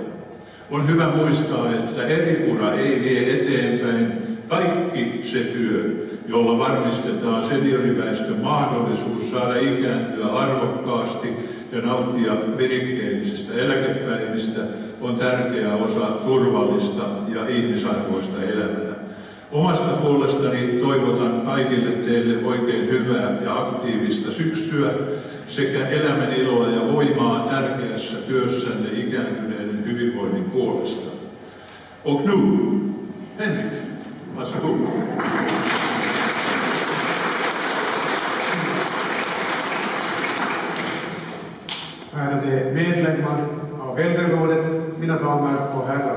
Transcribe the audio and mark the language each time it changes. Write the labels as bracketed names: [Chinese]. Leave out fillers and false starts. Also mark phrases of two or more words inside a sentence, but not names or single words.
[Finnish] On hyvä muistaa, että eripura ei vie eteenpäin kaikki se työ, jolla varmistetaan senioriväestön mahdollisuus saada ikääntyä arvokkaasti ja nauttia virikkeellisistä eläkepäivistä, on tärkeä osa turvallista ja ihmisarvoista elämää. Omasta puolestani toivotan kaikille teille oikein hyvää ja aktiivista syksyä sekä elämän iloa ja voimaa tärkeässä työssänne ikääntyneiden hyvinvoinnin puolesta. [Swedish] Och nu, Henrik, varsågod. Ärade medlemmar av Äldrerådet, mina damer och herrar.